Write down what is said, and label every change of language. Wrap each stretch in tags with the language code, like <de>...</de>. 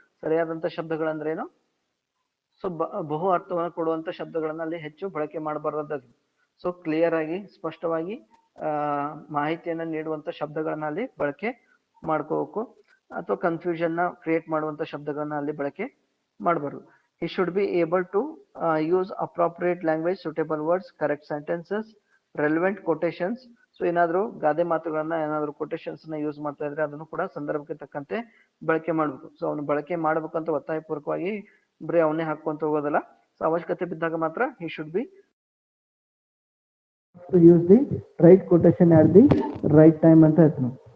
<kn>ಸರಿಯಾದಂತ ಶಬ್ದಗಳಂದ್ರೇನು, so ಬಹು ಅರ್ಥವನ್ನು ಕೊಡುವಂತ ಶಬ್ದಗಳನ್ನ ಅಲ್ಲಿ ಹೆಚ್ಚು ಬಳಕೆ ಮಾಡಬಾರ್ದು. ಸೊ ಕ್ಲಿಯರ್ ಆಗಿ ಸ್ಪಷ್ಟವಾಗಿ ಮಾಹಿತಿಯನ್ನ ನೀಡುವಂತ ಶಬ್ದಗಳನ್ನ ಅಲ್ಲಿ ಬಳಕೆ ಮಾಡ್ಕೋಬೇಕು, ಅಥವಾ ಕನ್ಫ್ಯೂಷನ್ ನ ಕ್ರಿಯೇಟ್ ಮಾಡುವಂತ ಶಬ್ದಗಳನ್ನ ಅಲ್ಲಿ ಬಳಕೆ ಮಾಡಬಾರ್ದು.</kn> <en>he should be able to use appropriate language, suitable words, correct sentences, relevant quotations.</en> <kn>So ಏನಾದ್ರು ಗಾದೆ ಮಾತುಗಳನ್ನ ಏನಾದ್ರು ಕೊಟೇಶನ್ಸ್ ನ ಯೂಸ್ ಮಾಡ್ತಾ ಇದ್ರೆ ಅದನ್ನು ಕೂಡ ಸಂದರ್ಭಕ್ಕೆ ತಕ್ಕಂತೆ ಬಳಕೆ ಮಾಡ್ಬೇಕು. ಸೊ ಅವನು ಬಳಕೆ ಮಾಡ್ಬೇಕಂತ ಒತ್ತಾಯಪೂರ್ವಕವಾಗಿ ಬರೀ ಅವನೇ ಹಾಕೊಂತ ಹೋಗೋದಲ್ಲ.</kn> <en>so</en> <kn>ಅವಶ್ಯಕತೆ ಬಿದ್ದಾಗ ಮಾತ್ರ</kn> <en>he should be to use the right quotation at the right time</en> <kn>ಅಂತ ಹೇಳ್ತೀನಿ.</kn>